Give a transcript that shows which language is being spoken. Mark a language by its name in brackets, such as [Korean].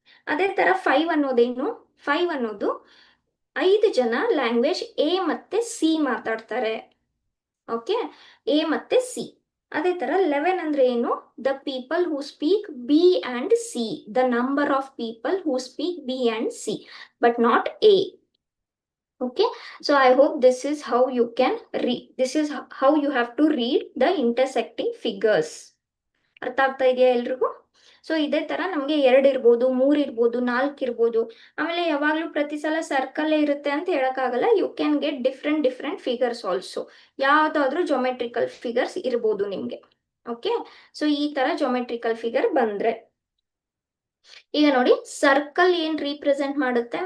[Kannada] ಅದೇ ತರ 5 ಅನ್ನೋದೇನು, 5 ಅನ್ನೋದು 5 ಜನ ಲ್ಯಾಂಗ್ವೇಜ್ ಎ ಮತ್ತೆ ಸಿ ಮಾತಾಡ್ತಾರೆ. ಓಕೆ, ಎ ಮತ್ತೆ ಸಿ. ಅದೇ ತರ 11 ಅಂದ್ರೆ ಏನು? [English] The people who speak B and C, the number of people who speak B and C, but not A. Okay, so I hope this is how you can read, this is how you have to read the intersecting figures. [Kannada] ಅರ್ಥ ಆಗ್ತಾ ಇದೆಯಾ ಎಲ್ರಿಗೂ? So ಇದೇ ತರ ನಮ್ಗೆ 2 ಇರ್ಬೋದು, 3 ಇರ್ಬೋದು, 4 ಇರ್ಬೋದು. ಆಮೇಲೆ ಯಾವಾಗ್ಲೂ ಪ್ರತಿ ಸಲ ಸರ್ಕಲ್ ಇರುತ್ತೆ ಅಂತ ಹೇಳಕ್ಕಾಗಲ್ಲ. [English] You can get different figures also. [Kannada] ಯಾವ್ದಾದ್ರು ಜೊಮೆಟ್ರಿಕಲ್ ಫಿಗರ್ಸ್ ಇರ್ಬೋದು ನಿಮ್ಗೆ. ಓಕೆ, ಸೊ ಈ ತರ ಜೊಮೆಟ್ರಿಕಲ್ ಫಿಗರ್ ಬಂದ್ರೆ ಈಗ ನೋಡಿ ಸರ್ಕಲ್ ಏನ್ ರೀಪ್ರೆಸೆಂಟ್ ಮಾಡುತ್ತೆ?